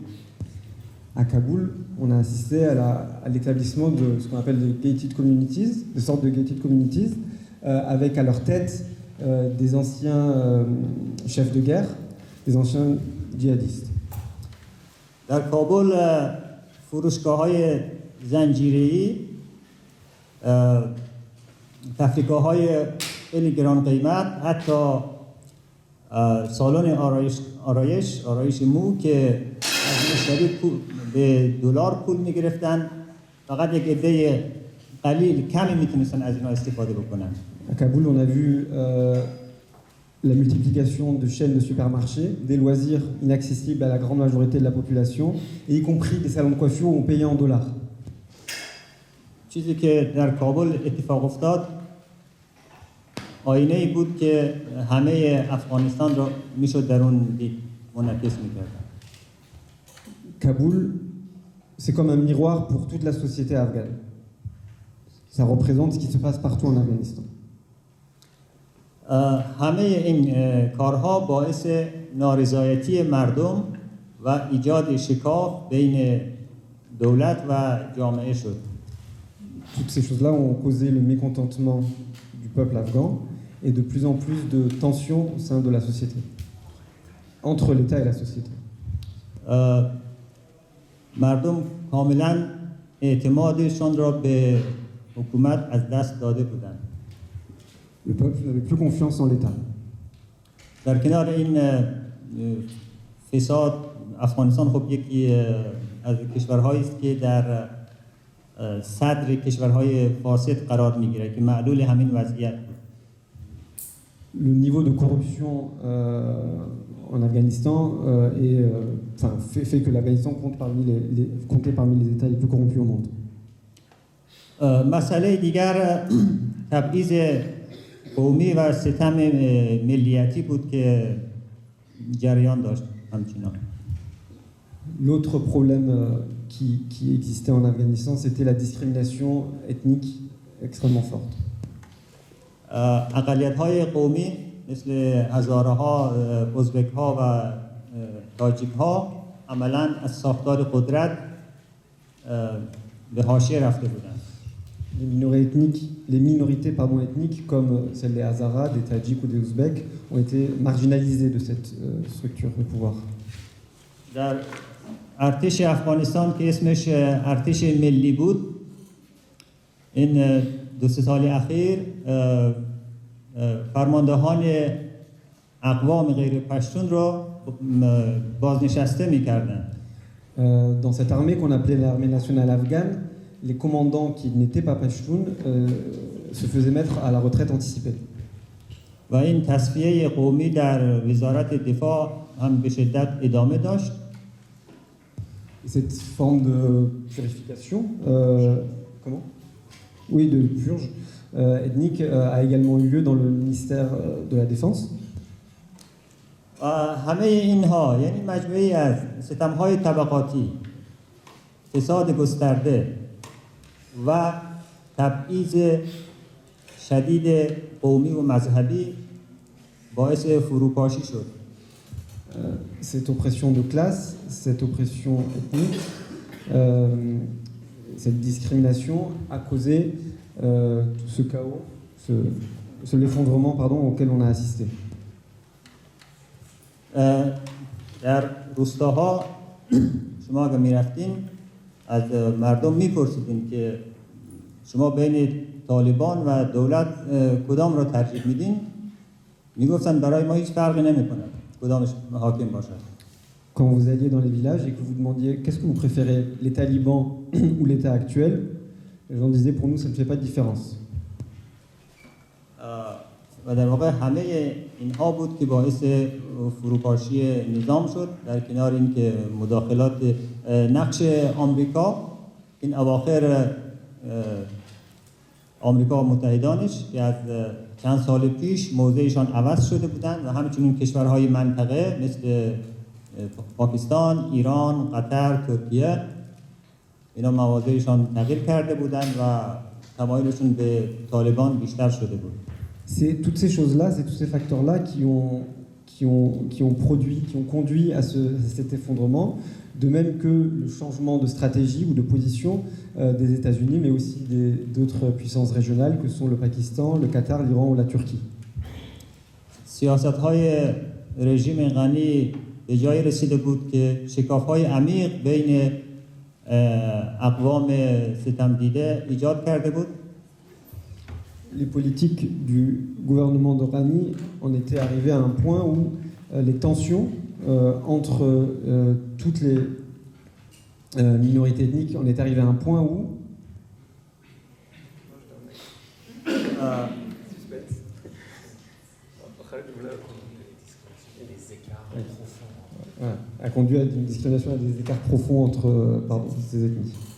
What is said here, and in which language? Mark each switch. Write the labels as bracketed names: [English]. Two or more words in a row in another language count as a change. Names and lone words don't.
[French] À Kaboul, on a assisté à l'établissement de ce qu'on appelle des [English] gated communities, [French] des sortes de [English] gated communities, [French] avec à leur tête des anciens chefs de guerre, des anciens djihadistes. [Persian] در کابل فروشگاه‌های زنجیره‌ای، تفریحگاه‌های خیلی گران قیمت، حتی سالن آرایش مو که از مشتری به دلار پول می‌گرفتن، فقط یک عده قلیل کمی میتونستن از اینا استفاده بکنن. [French] À Kaboul, on a vu la multiplication de chaînes de supermarchés, des loisirs inaccessibles à la grande majorité de la population, et y compris des salons de coiffure où on payait en dollars. [Persian] چیزی که در کابل اتفاق افتاد آینه‌ای بود که همه افغانستان رو میشد در اون دید منعکس می‌کرد. [French] Kaboul, c'est comme un miroir pour toute la société afghane. Ça représente ce qui se passe partout en Afghanistan. [Persian] همه این کارها باعث نارضایتی مردم و ایجاد شکاف بین دولت و جامعه شد. [French] Toutes ces choses-là ont causé le mécontentement du peuple afghan et de plus en plus de tensions au sein de la société, entre l'État et la société. [Persian] مردم کاملا اعتمادشان را به حکومت از دست داده بودند. [French] Le peuple n'avait plus confiance en l'État. [Persian] در کنار این فساد، افغانستان خب یکی از کشورهایی است که در صدر کشورهای فاسد قرار میگیره که معلول همین وضعیت بود. [French] Le niveau de corruption en Afghanistan fait que l'Afghanistan comptait parmi les États les plus corrompus au monde. [Persian] مسئله دیگر تبعیض قومی و ستم ملیتی بود که جریان داشت همچنان. [French] L'autre problème qui existait en Afghanistan, c'était la discrimination ethnique extrêmement forte. [Persian] اقلیت‌های قومی مثل هزاره‌ها، ازبک‌ها و تاجیک‌ها عملاً از ساختار قدرت به حاشیه رفته بودند. [French] Les minorités ethniques comme celles des Hazaras, des Tadjiks ou des Ouzbeks ont été marginalisées de cette structure de pouvoir. [Persian] در ارتش افغانستان که اسمش ارتش ملی بود، این 2-3 سال اخیر فرماندهان اقوام غیر پشتون رو بازنشسته می‌کردند. [French] Dans cette armée qu'on appelait l'armée nationale afghane, les commandants qui n'étaient pas pashtuns se faisaient mettre à la retraite anticipée. [Persian] و این تصفیه قومی در وزارت دفاع هم به شدت ادامه داشت. [French] Cette forme de purification, de purge ethnique a également eu lieu dans le ministère de la Défense. [Persian] همه اینها یعنی مجموعی از ستم‌های طبقاتی، فساد گسترده و تبعیض شدید قومی و مذهبی باعث فروپاشی شد. [French] Cette oppression de classe, cette oppression ethnique, cette discrimination a causé tout ce chaos, l'effondrement auquel on a assisté. [Persian] در روستاها شما اگه میرفتین از مردم میپرسیدین که شما بین طالبان و دولت کدام را ترجیح میدین؟ میگفتن برای ما هیچ فرقی نمیکنه کدامش حاکم باشد. [French] Quand vous alliez dans les villages et que vous demandiez qu'est-ce que vous préférez, les talibans ou l'État actuel, les gens disaient pour nous ça ne fait pas de différence. [Persian] و در واقع همه اینها بود که باعث فروپاشی نظام شد، در کنار اینکه مداخلات نقش آمریکا این اواخر آمریکا و متحدانش که از چند سال پیش موضعشان عوض شده بودند و همچنین کشورهای منطقه مثل پاکستان، ایران، قطر، ترکیه اینا مواضعشان تغییر کرده بودند و تمایلشون به طالبان بیشتر شده بود. [French] C'est toutes ces choses-là, c'est tous ces facteurs-là qui ont conduit à cet effondrement, de même que le changement de stratégie ou de position des États-Unis, mais aussi d'autres puissances régionales que sont le Pakistan, le Qatar, l'Iran ou la Turquie. [Persian] سیاست‌های رژیم غنی به جای رسیده بود که شکاف‌های عمیق بین اقوام ستمدیده ایجاد کرده بود. [French] Les politiques du gouvernement de Ghani en étaient arrivées à un point où les tensions entre toutes les minorités ethniques en étaient arrivées à un point où a conduit à une discrimination, à des écarts profonds entre ces ethnies.